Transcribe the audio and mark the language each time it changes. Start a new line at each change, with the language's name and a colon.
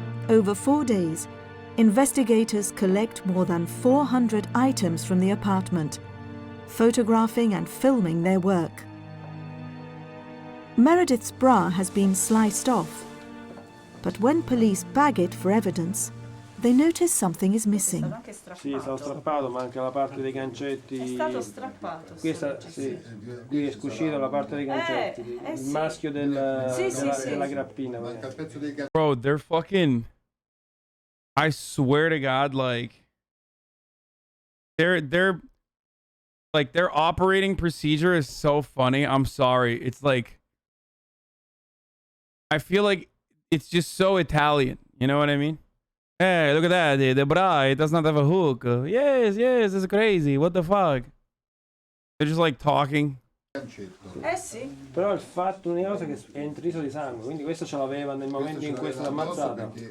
English: Over 4 days, investigators collect more than 400 items from the apartment, photographing and filming their work. Meredith's bra has been sliced off, but when police bag it for evidence, they notice something is missing.
Italian: Sì, è stato strappato, manca la parte dei gancetti. È stato strappato. Questa, sì. Qui è uscita la parte dei gancetti. Il maschio della grappina.
English: Bro, they're fucking... I swear to God, like... They're like, their operating procedure is so funny. I'm sorry. It's like... I feel like it's just so Italian. You know what I mean? Hey, look at that. The bra, it does not have a hook. Yes, it's crazy. What the fuck? They're just like talking.
Italian: Sì. Però il fatto, l'unica cosa è che è intriso di sangue, quindi questo ce l'aveva nel momento in cui è stata ammazzata.